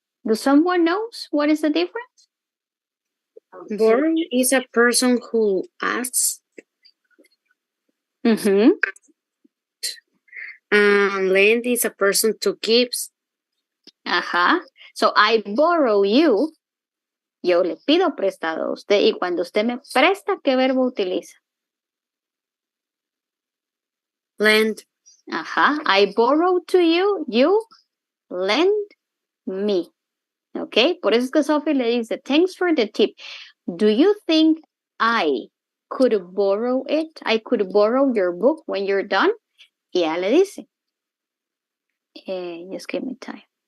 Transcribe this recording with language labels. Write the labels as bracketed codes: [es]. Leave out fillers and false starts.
[en] Do someone knows what is the difference? Borrow is a person who asks, Mm-hmm. and lend is a person to gives. Ajá. So I borrow you. [es] Yo le pido prestado a usted y cuando usted me presta, ¿qué verbo utiliza? [en] Lend. Ajá. I borrow to you, you lend me. Ok. [es] Por eso es que Sophie le dice, [en] thanks for the tip. Do you think I could borrow it? I could borrow your book when you're done? [es] Y ella le dice, [en] just give me time.